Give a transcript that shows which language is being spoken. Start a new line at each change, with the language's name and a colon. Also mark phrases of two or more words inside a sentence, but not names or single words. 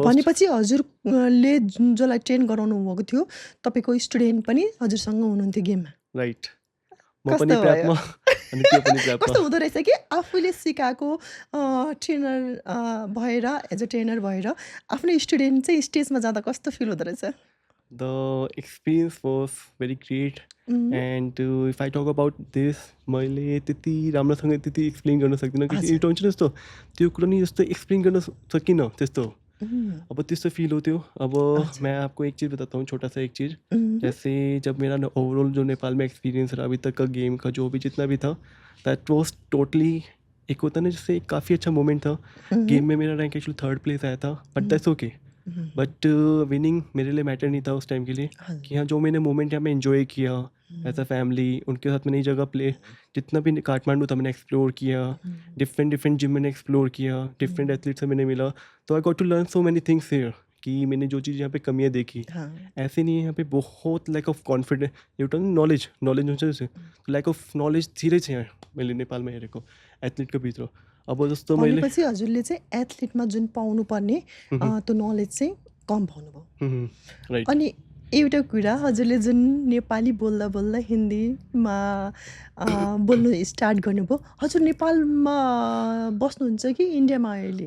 Nepali: भनेपछि हजुरले जसलाई ट्रेन गराउनु भएको थियो तपाईँको स्टुडेन्ट पनि हजुरसँग हुनुहुन्थ्यो गेममा? राइट। म कस्तो पनि भयो? प्र्यापमा अनि त्यो पनि प्र्यापमा। कस्तो हुँदो रहेछ कि आफूले सिकाएको ट्रेनर भएर
English: as a trainer
Nepali: भएर आफ्नो स्टुडेन्ट चाहिँ स्टेजमा जाँदा कस्तो फिल हुँदो रहेछ?
English: The experience was very great and if I talk about this
Nepali: मैले त्यति राम्रोसँग त्यति एक्सप्लेन गर्न सक्दिनँ कि एउटा हुन्छ नि जस्तो त्यो कुरा नि जस्तो एक्सप्लेन गर्न सकिनँ त्यस्तो। अब त्यस्तो
Hindi: फील होती हो। अब मैं आपको एक चीज़ बताता हूँ छोटा सा एक चीज़ जैसे जब मेरा ओवरऑल जो नेपाल में एक्सपीरियंस रहा अभी तक का गेम का जो भी जितना भी था
English: that was totally
Hindi: एक होता ना जैसे काफ़ी अच्छा मोमेंट था। गेम में मेरा रैंक एक्चुअली 3rd प्लेस आया था
English: but that's okay. but winning
Hindi: मेरे लिए मैटर नहीं था उस टाइम के लिए कि हाँ जो मैंने मोमेंट यहाँ पे एंजॉय किया
English: as a family
Hindi: उनके साथ मैंने ये जगह प्ले जितना भी काठमांडू था मैंने एक्सप्लोर किया
English: different gym
Hindi: मैंने एक्सप्लोर किया
English: different athlete
Hindi: से मैंने मिला तो
English: I got to learn so many things here
Hindi: कि मैंने जो चीज़ यहाँ पे कमियाँ देखी ऐसे नहीं है यहाँ पे बहुत
English: lack of confidence
Nepali: एउटा नलेज हुन्छ
Hindi: जैसे
English: lack of knowledge
Nepali: धेरै छ यहाँ मैले नेपालमा हेरेको एथलिटको भित्र। अब जस्तो मैले भनेपछि हजुरले चाहिँ एथलिटमा जुन पाउनुपर्ने त्यो नलेज चाहिँ कम पाउनुभयो। राइट। अनि एउटा कुरा हजुरले जुन नेपाली बोल्दा बोल्दा हिन्दीमा बोल्नु स्टार्ट गर्नुभयो, हजुर नेपालमा बस्नुहुन्छ कि इन्डियामा अहिले?